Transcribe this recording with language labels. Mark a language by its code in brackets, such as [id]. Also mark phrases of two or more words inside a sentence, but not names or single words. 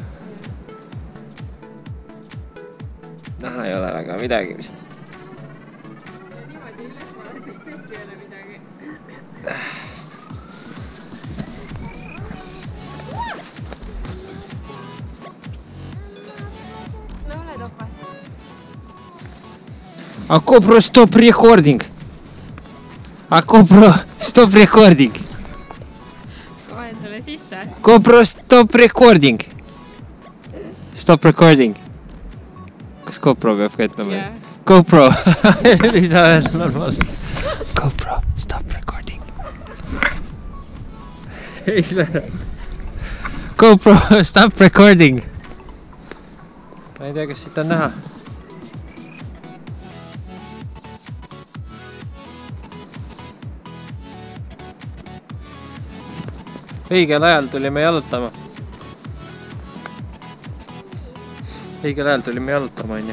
[et] Näha ei ole väga midagi vist. Ja niimoodi üles vaadates tõesti ei ole midagi. No ole topas. [en] A GoPro stop recording. A GoPro stop recording. [et] Vahen selle sisse. [en] GoPro stop recording. Stop recording. [et] Kas GoPro peab ka ütlema? Yeah. GoPro. Ei saa öelda normaalselt. [en] GoPro stop recording. [et] Ei lähe. [en] GoPro stop recording. [et] Ma ei tea, kas siit on näha. Õigel ajal tulime jalutama. Õigel ajal tulime jalutama, on ju.